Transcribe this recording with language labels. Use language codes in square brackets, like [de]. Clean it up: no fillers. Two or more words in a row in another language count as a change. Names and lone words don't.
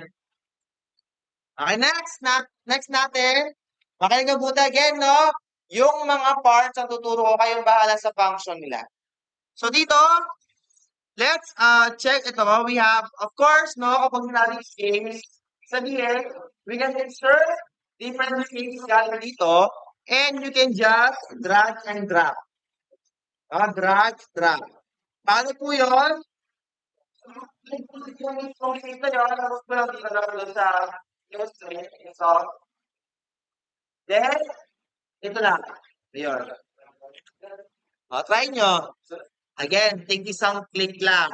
[tl] Okay, next natin. Makinig mabuti again, no? Yung mga parts ang tuturo ko, kayong bahala sa function nila. So, dito, [en] let's check ito. We have, of course, no, [tl] kapag sinabing scales, sabihin, [en] we can insert different scales [tl] galing dito, [en] and you can just drag and drop. Drag, drop. [tl] Paano po yun? Kung dito yun, tapos ko lang dito lang doon sa illustrate. So, then, ito lang. Yun. Try nyo. Again, take isang click lang.